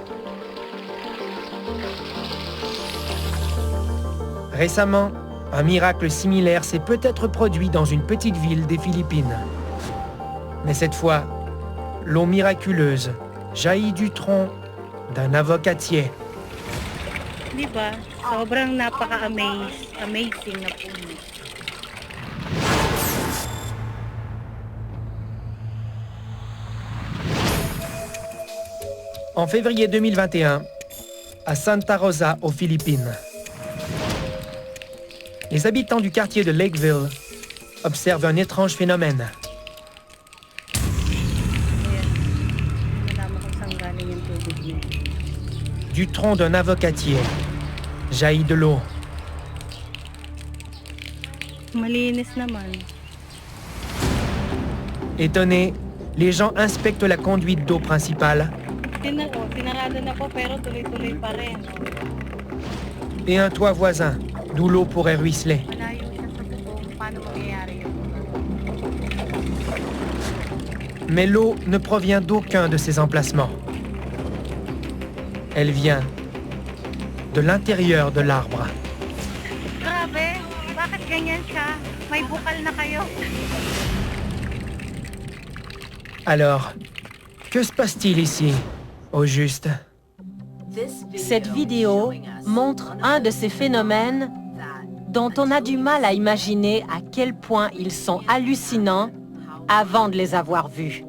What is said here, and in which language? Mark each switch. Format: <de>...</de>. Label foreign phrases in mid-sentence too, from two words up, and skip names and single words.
<fr>Récemment, un miracle similaire s'est peut-être produit dans une petite ville des Philippines. Mais cette fois, l'eau miraculeuse jaillit du tronc d'un avocatier.</fr> <tl>Diba? Sobrang amazing na po.</tl> <fr>En février 2021, à Santa Rosa, aux Philippines, les habitants du quartier de Lakeville observent un étrange phénomène. Du tronc d'un avocatier jaillit de l'eau.</fr> <tl>Malinis naman.</tl> <fr>Étonnés, les gens inspectent la conduite d'eau principale et un toit voisin, d'où l'eau pourrait ruisseler. Mais l'eau ne provient d'aucun de ces emplacements. Elle vient de l'intérieur de l'arbre.</fr> <tl>Grabe, bakit ganyan siya? May bukal na kayo.</tl> <fr>Alors, que se passe-t-il ici, au juste? Cette vidéo montre un de ces phénomènes dont on a du mal à imaginer à quel point ils sont hallucinants avant de les avoir vus.</fr>